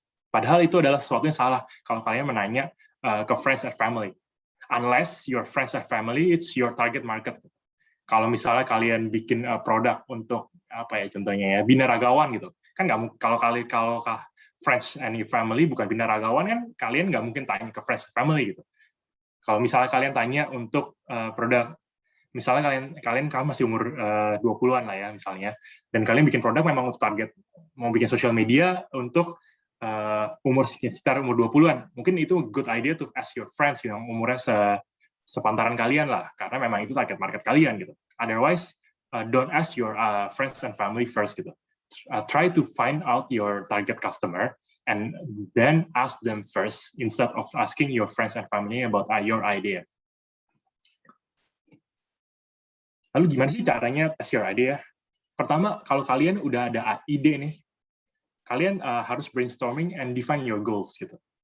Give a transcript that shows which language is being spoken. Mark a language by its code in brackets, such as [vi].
[id] Padahal itu adalah sesuatu yang salah kalau kalian menanya ke [en] friends and family. Unless your friends and family, it's your target market. [id] Kalau misalnya kalian bikin produk untuk apa ya contohnya ya binaragawan gitu, kan nggak kalau [en] friends and your family [id] bukan binaragawan kan kalian nggak mungkin tanya ke [en] friends and family [id] gitu. Kalau misalnya kalian tanya untuk produk, misalnya kalian masih umur 20-an lah ya misalnya, dan kalian bikin produk memang untuk target mau bikin social media untuk umur sekitar umur 20-an, mungkin itu [en] good idea to ask your friends [id] yang umurnya sepantaran kalian lah, karena memang itu target market kalian gitu. [en] Otherwise, don't ask your friends and family first gitu. Try to find out your target customer and then ask them first instead of asking your friends and family about your idea. [id] Lalu gimana sih caranya [en] test your idea? [id] Pertama, kalau kalian udah ada ide nih, kalian harus [en] brainstorming and define your goals [id] gitu.